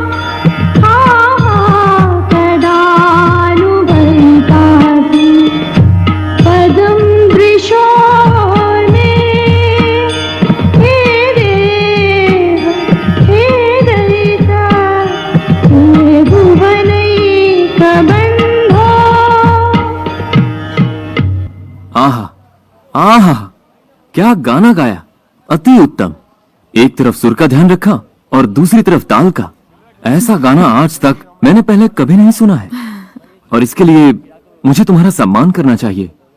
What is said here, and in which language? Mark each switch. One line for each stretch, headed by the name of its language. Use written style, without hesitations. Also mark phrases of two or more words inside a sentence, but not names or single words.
Sanskrit: हा हा कदानुभवितासि पदं दृशोर्मे। हे देव, हे दैता, हे भुवनैक बंधो। आहा आहा,
Hindi: क्या गाना गाया, अति उत्तम। एक तरफ सुर का ध्यान रखा और दूसरी तरफ ताल का। ऐसा गाना आज तक मैंने पहले कभी नहीं सुना है और इसके लिए मुझे तुम्हारा सम्मान करना चाहिए।